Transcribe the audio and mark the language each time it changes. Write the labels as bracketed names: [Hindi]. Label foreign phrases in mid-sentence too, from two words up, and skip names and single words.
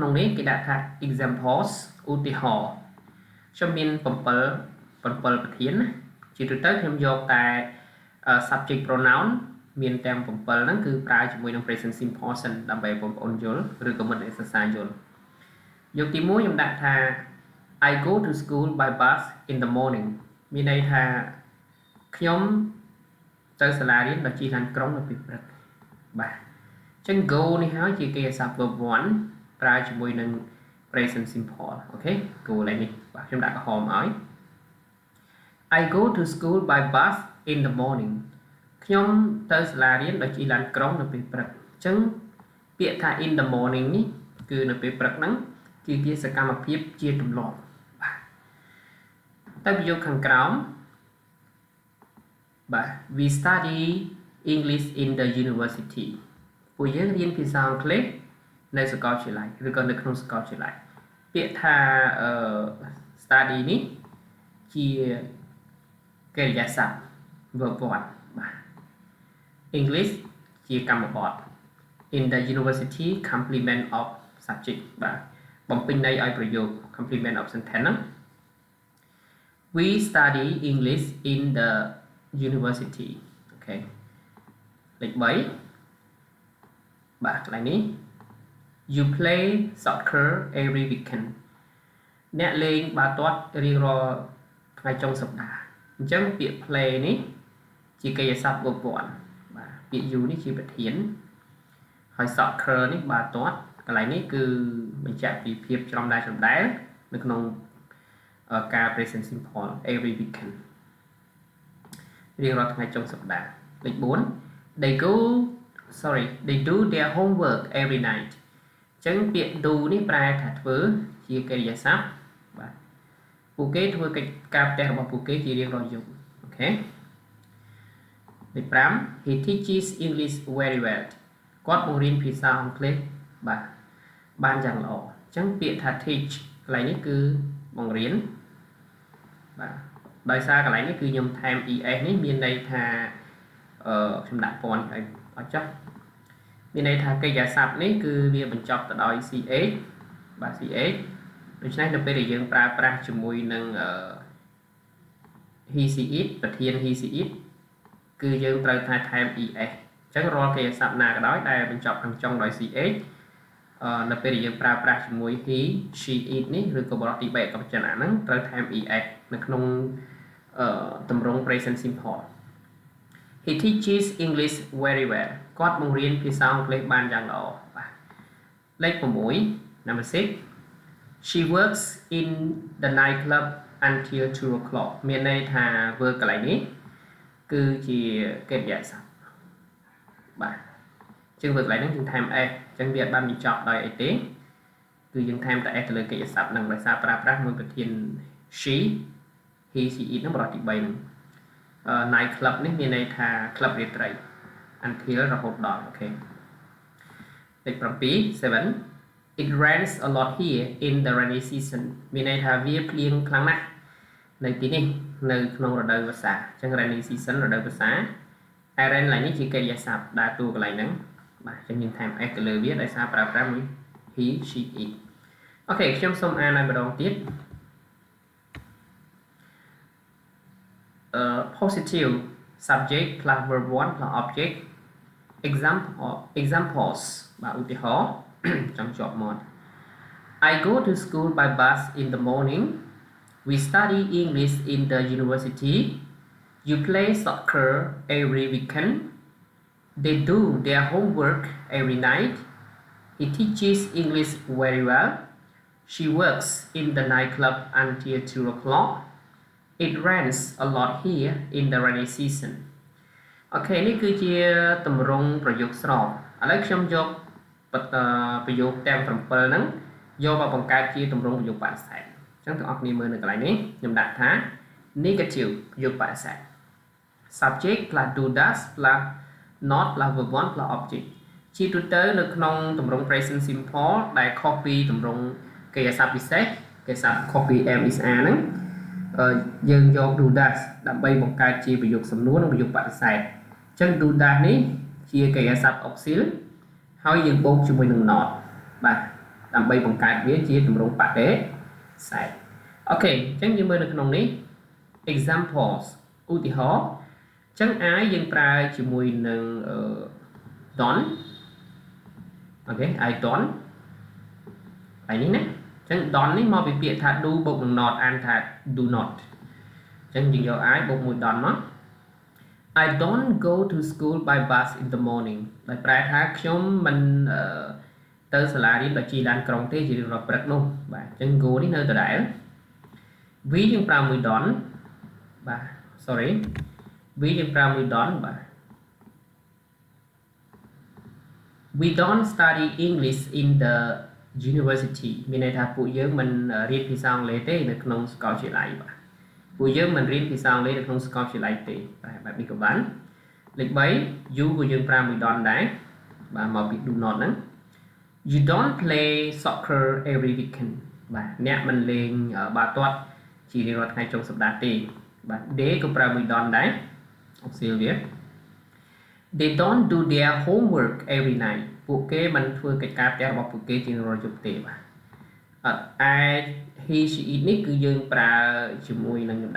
[Khmer] ក្នុងនេះគេដាក់ថា examples ឧទាហរណ៍ខ្ញុំមាន7ប្រធានណាជាទូទៅខ្ញុំយកតែ [English] subject pronoun [Khmer] មានទាំង7ហ្នឹងគឺប្រើជាមួយនឹង [English] present simple [Khmer] សិនដើម្បី បងប្អូនយល់ឬក៏មិត្តអ្នកសិក្សាយល់យកទី1ខ្ញុំដាក់ថា [English] I go to school by bus in the morning [Khmer] មានន័យ ថាខ្ញុំទៅសាលារៀនដោយជិះឡានក្រុងនៅពេលព្រឹកបាទអញ្ចឹង go នេះហើយជាកិរិយាសព្ទ verb 1ប្រើជាមួយនឹង [English] present simple [Khmer] អូខេ go ឡើយនេះបាទខ្ញុំដាក់ក្រហមឲ្យ [English] I go to school by bus in the morning [Khmer] ខ្ញុំទៅសាលារៀនដោយជិះឡានក្រុងនៅពេលព្រឹកអញ្ចឹងពាក្យថា [English] in the morning [Khmer] នេះគឺនៅពេលព្រឹកហ្នឹងគឺជាសកម្មភាពជាទម្លាប់បាទទៅប្រយោគខាងក្រោម បាទ [English] we study English in the university [Khmer] ពួកយើងរៀនភាសាអង់គ្លេសនៅសាកលវិទ្យាល័ យឬក៏នៅក្នុងសាកលវិទ្យាល័យពាក្យថា study នេះជាកិរិយាសព្ទ verb 1បាទ English ជាកម្មបទ [English] in the university complement of subject [Khmer] បាទបំពេញន័យឲ្យប្រយោគ [English] complement of sentence [Khmer] ហ្នឹង [English] we study English in the university [Khmer] អូខេលេខ3 បាទកន្លែងនេះ [English] you play soccer every weekend [Khmer] អ្នកលេងបាល់ទាត់រៀងរាល់ថ្ងៃចុងសប្តាហ៍អញ្ចឹងពាក្យ play នេះជាកិរិយាសព្ទ verb 1បាទពាក្យ you នេះជាប្រធានហើយ soccer នេះបាល់ទាត់ កន្លែងនេះគឺបញ្ជាក់ពីភាពច្រំដែលនៅក្នុងការ [English] present simple every weekend [Khmer] រៀងរាល់ថ្ងៃចុងសប្តាហ៍លេខ4 [English] they do their homework every night [Khmer] អញ្ចឹងចឹងពា ក្យ do នេះប្រែថាធ្វើជាកិរិយាសព្ទបាទពួកគេធ្វើកិច្ចការផ្ទះរបស់ពួកគេជារៀងរាល់យ ប់អូខេទី5 [English] he teaches English very well [Khmer] គាត់បង្រៀនភាសាអង់គ្លេសបាទបានយ៉ាងល្អអញ្ចឹងពាក្យថា teach កន្លែងនេះគឺបង្រៀនបាទដោយសារកន្លែងនេះគឺខ្ញុំថែម es នេះមានន័យថាខ្ញុំដាក់ពណ៌ឲ្យអត់ចុះមានន័យថាកិរិយាសព្ទនេះគឺវាបញ្ចប់ទៅដោយ ch បាទ ch ដូច្នេះនៅពេលដែលយើងប្រើប្រាស់ជាមួយនឹង [English] he she it [Khmer] ប្រធាន [English] he she it [Khmer] គឺយើងត្រូវថែម es អញ្ចឹងរាល់កិរិយាសព្ទណាក៏ដោយដែលបញ្ចប់ខាងចុងដោយ ch នៅពេលដែលយើងប្រើប្រាស់ជាមួយ [English] he she it [Khmer] នេះឬក៏បរិបទទី3អក្សរវចនៈហ្នឹងត្រូវថែម es នៅក្នុងទម្រង់ present [English] simple he teaches English very well [Khmer] គាត់បង្រៀនភាសាអង់គ្លេសបានយ៉ាងល្អបាទលេខ6 [English] number 6 she works in the night club until 2 o'clock [Khmer] មានន័យថា work កន្លែងនេះគឺជាកិរិយាសព្ទ បាទជាង work កន្លែងហ្នឹងយើងថែម s អញ្ចឹងវាអត់បានបញ្ចប់ដោយអីទេគឺយើងថែមតែ s ទៅលើកិរិយាសព្ទហ្នឹងដោយសារប្រើប្រាស់មួយប្រធាន [English] she he she it [Khmer] ហ្នឹងបរិបទទី3ហ្នឹង [English] night club [Khmer] នេះមានន័យថា club រាត្រី until រហូតដល់អូខេលេខ7 7 it [English] rains a lot here in the rainy season [Khmer] មានន័យថាវាភ្លៀងខ្លាំងណាស់នៅទីនេះនៅក្នុងរដូវវស្សាអញ្ចឹង [English] rainy season [Khmer] រដូវវស្សា rain ឡើងនេះជាកិរិយាសព្ទដើរតួកន្លែងហ្នឹងបាទអញ្ចឹងយើងថែម s ទៅលើវាដោយសារប្រើប្រាស់មួយ [English] he she it [Khmer] អូខេខ្ញុំសូមអានឲ្យម្ដងទៀត [English] positive subject plus verb 1 plus object examples [Khmer] បាទឧទាហរណ៍ចង់ជាប់មាត់ [English] I go to school by bus in the morning we study English in the university you play soccer every weekend they do their homework every night he teaches English very well she works in the nightclub until 2 o'clock it rains a lot here in the rainy season [Khmer] អូខេនេះគឺជាទម្រង់ប្រយោគស្រប ឥឡូវខ្ញុំយកប្រយោគទាំង7ហ្នឹងយកមកបង្កើតជាទម្រង់ប្រយោគបដិសេធអញ្ចឹងទាំងអស់គ្នាមើលនៅកន្លែងនេះខ្ញុំដាក់ថា negative ប្រយោគបដិសេធ [English] subject plus do does plus not plus verb 1 plus object [Khmer] ជាទូទៅនៅក្នុងទម្រង់ present simple ដែលខុសពីទម្រង់កិរិយាសព្ទពិសេសកិរិយាសព្ទខុសពី [English] am is are [Khmer] ហ្នឹងយើងយក [English] do does [Khmer] ដើម្បីបង្កើតជាប្រយោគសំណួរនិងប្រយោគបដិសេធអញ្ចឹង [English] do does [Khmer] នេះជា កិរិយាសព្ទ auxil ហើយយើងបូកជាមួយនឹង not បាទដើម្បីបង្កើតវាជាទម្រង់បដិសេធអូខេអញ្ចឹងយើងមើលនៅក្នុងនេះ examples ឧទាហរណ៍អញ្ចឹង I យើងប្រើជាមួយនឹង don't អូខេ [English] I don't [Khmer] ហើយនេះណាអញ្ចឹង don't នេះមកពីពាក្យថា do បូកនឹង not អានថា [English] do not [Khmer] អញ្ចឹងយើងយក I បូកមួយ don't មក [English] I don't go to school by bus in the morning [Khmer] ដោយប្រែថាខ្ញុំមិនទៅសាលារៀនដោយជិះឡានក្រុងទេជារៀងរាល់ព្រឹកនោះបាទអញ្ចឹង go នេះនៅដដែល we យើងប្រើមួយ don't បាទ sorry we យើងប្រើមួយ don't បាទ [English] we don't study English in the university [Khmer] មានន័យថាពួកយើងមិនរៀនភាសាអង់គ្លេសទេនៅក្នុងសាកលវិទ្យាល័យបាទពួកយើងមិនរៀនភាសាអង់គ្លេសនៅក្នុងសាកលវិទ្យាល័យទេបាទបែបនេះក៏បានលេខ3 you ក៏យើងប្រើមួយ don't ដែរបាទមកពី do not ហ្នឹង [English] you don't play soccer every weekend [Khmer] បាទអ្នកមិនលេងបាល់ទាត់ជារៀងរាល់ថ្ងៃចុងសប្តាហ៍ទេបាទ they ក៏ប្រើមួយ don't ដែរ auxil វា [English] they don't do their homework every night [Khmer] ពួកគេមិនធ្វើកិច្ចការផ្ទះរបស់ពួកគេជារៀងរាល់យប់ទេបាទឯ [English] he she it [Khmer] នេះគឺយើងប្រើជាមួយនឹងខ្ញុំ